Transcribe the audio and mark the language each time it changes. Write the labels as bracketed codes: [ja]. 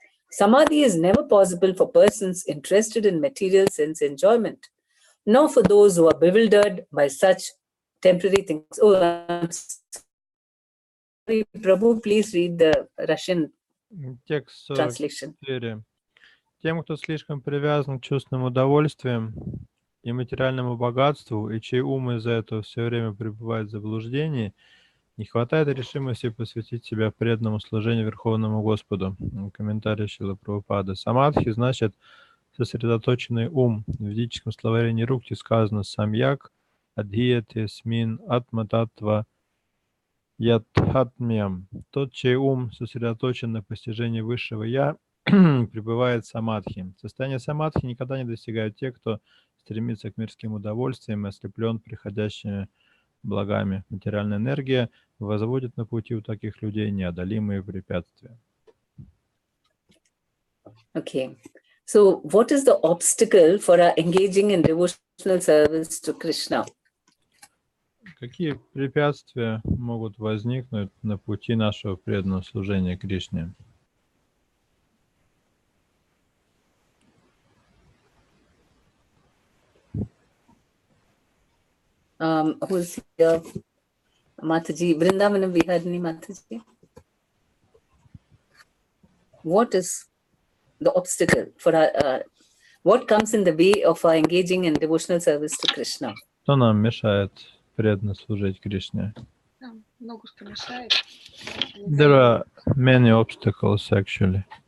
[en] Samadhi is never possible for persons interested in material sense enjoyment, nor for those who are bewildered by such temporary things. Oh, I'm sorry, Prabhu, please read the Russian [ru] Текст 44. [en] translation. [ru] Тем, кто слишком привязан к чувственным удовольствиям и материальному богатству, и чей ум из-за этого все время пребывает в заблуждении, не хватает решимости посвятить себя преданному служению Верховному Господу. Комментарий Шрилы Прабхупады. Самадхи значит сосредоточенный ум. В ведическом словаре Нирукти сказано [sa] «самьяк адхияте смин атмататва ятхатмьям». [ru] Тот, чей ум сосредоточен на постижении высшего «я», пребывает в самадхи. Состояние самадхи никогда не достигают те, кто стремится к мирским удовольствиям и ослеплен приходящими благами. Материальная энергия возводит на пути у таких людей неодолимые препятствия. [en] Okay. So, what is the obstacle for our engaging in devotional service to Krishna? [ru] Какие препятствия могут возникнуть на пути нашего преданного служения Кришне? [en] Who's here? Mataji, Vrindavanam Vihadini Mataji. What is the obstacle for our, what comes in the way of our engaging in devotional service to Krishna? [ru] Что нам мешает преданно служить Кришне? Много что мешает. [en] There are many obstacles actually.